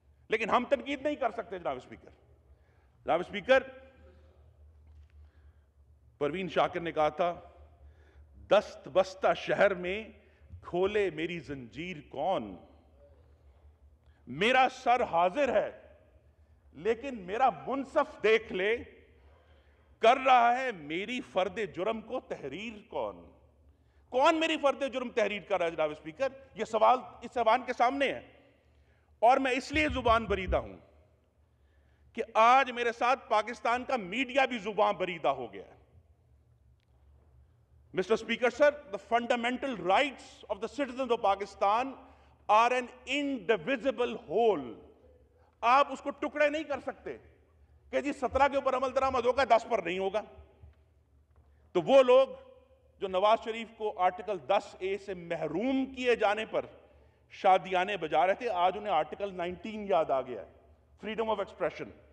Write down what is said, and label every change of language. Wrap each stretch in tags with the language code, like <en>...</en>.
<hi>लेकिन हम तनकीद नहीं कर सकते जनाब स्पीकर। जनाब स्पीकर, परवीन शाकिर ने कहा था, दस्त बस्ता शहर में खोले मेरी जंजीर कौन, मेरा सर हाजिर है लेकिन मेरा मुनसफ देख ले, कर रहा है मेरी फर्दे जुर्म को तहरीर कौन। कौन मेरी फर्दे जुर्म तहरीर कर रहा है जनाब स्पीकर? यह सवाल इस ऐवान के सामने है। और मैं इसलिए जुबान बरीदा हूं कि आज मेरे साथ पाकिस्तान का मीडिया भी जुबान बरीदा हो गया है।</hi> <en>Mr. Speaker, sir, the fundamental rights of the citizens of Pakistan are an indivisible whole.</en> <hi>आप उसको टुकड़े नहीं कर सकते कि जी 17 के ऊपर अमल दरामद होगा, 10 पर नहीं होगा। तो वो लोग जो नवाज शरीफ को आर्टिकल 10A से महरूम किए जाने पर शादियाने बजा रहे थे, आज उन्हें आर्टिकल 19 याद आ गया है,</hi> <en>Freedom of expression.</en>